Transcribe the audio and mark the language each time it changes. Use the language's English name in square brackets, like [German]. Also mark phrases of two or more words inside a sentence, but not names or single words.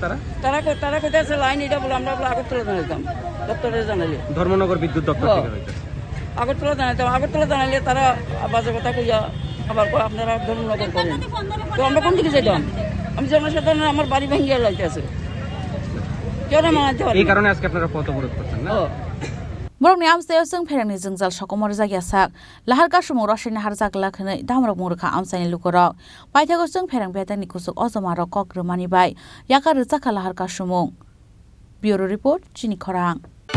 [Bangla] তারা কোথায় লাইন এটা বলে আমরা আগরতলা জানাইতাম দপ্তরে জানাইলে ধর্মনগর বিদ্যুৎ দপ্তর থেকে হইতো আগরতলা জানাইলে তারা বাজে কথা কইয়া আবার আপনারা ধর্মনগর করেন তো আমরা কোন দিকে যাইতাম আমি জনসাধারণ আমার বাড়ি ভেঙে লাইতেছে কেন মানাতে পারি এই কারণে আজকে আপনারা পথ অবরোধ করছেন না? [Kok Borok] Borok ni amsayo Chwng Pherangni Jwngjalni sokomor jagya sak Lahar Kasumung Rosini Harjakla khwnai damrok murkha Amsani Lukurok Paithago Chwng Pherang Bedakni kusuk ojomarok kokrumani bai Yaka rwchakha Lahar Kasumung [English] Bureau Report [Kok Borok] Chini Khorang